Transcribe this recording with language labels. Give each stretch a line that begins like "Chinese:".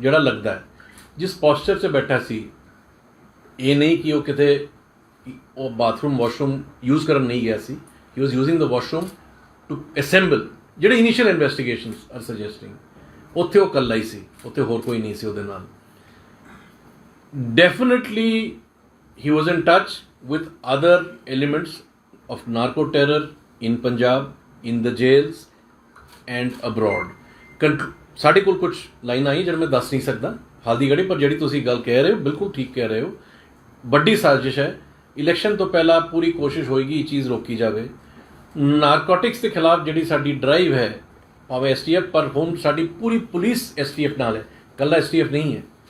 Punjabi: ਜਿਹੜਾ ਲੱਗਦਾ ਜਿਸ ਪੋਸਚਰ 'ਚ ਬੈਠਾ ਸੀ, ਇਹ ਨਹੀਂ ਕਿ ਉਹ ਕਿਤੇ ਉਹ ਬਾਥਰੂਮ ਵਾਸ਼ਰੂਮ ਯੂਜ਼ ਕਰਨ ਨਹੀਂ ਗਿਆ ਸੀ।
English: He was using the washroom to assemble.
Punjabi: ਜਿਹੜੇ
English: initial investigations are suggesting
Punjabi: ਉੱਥੇ ਉਹ ਇਕੱਲਾ ਹੀ ਸੀ, ਉੱਥੇ ਹੋਰ ਕੋਈ ਨਹੀਂ ਸੀ ਉਹਦੇ ਨਾਲ।
English: Definitely he was in touch with other elements of narco terror in Punjab, in the jails and abroad.
Punjabi: ਸਾਡੇ ਕੋਲ ਕੁਝ ਲਾਈਨਾਂ ਆਈ ਜਿਹੜੇ ਮੈਂ ਦੱਸ ਨਹੀਂ ਸਕਦਾ ਹਾਲ ਦੀ ਘੜੀ, ਪਰ ਜਿਹੜੀ ਤੁਸੀਂ ਗੱਲ ਕਹਿ ਰਹੇ ਹੋ ਬਿਲਕੁਲ ਠੀਕ ਕਹਿ ਰਹੇ ਹੋ। ਵੱਡੀ ਸਾਜ਼ਿਸ਼ ਹੈ। ਇਲੈਕਸ਼ਨ ਤੋਂ ਪਹਿਲਾਂ ਪੂਰੀ ਕੋਸ਼ਿਸ਼ ਹੋਏਗੀ ਇਹ ਚੀਜ਼ ਰੋਕੀ ਜਾਵੇ। ਨਾਰਕੋਟਿਕਸ ਦੇ ਖਿਲਾਫ ਜਿਹੜੀ ਸਾਡੀ ਡਰਾਈਵ ਹੈ, ਭਾਵੇਂ STF, ਪਰ ਹੁਣ ਸਾਡੀ ਪੂਰੀ ਪੁਲਿਸ STF ਨਾਲ ਹੈ, ਇਕੱਲਾ STF ਨਹੀਂ ਹੈ।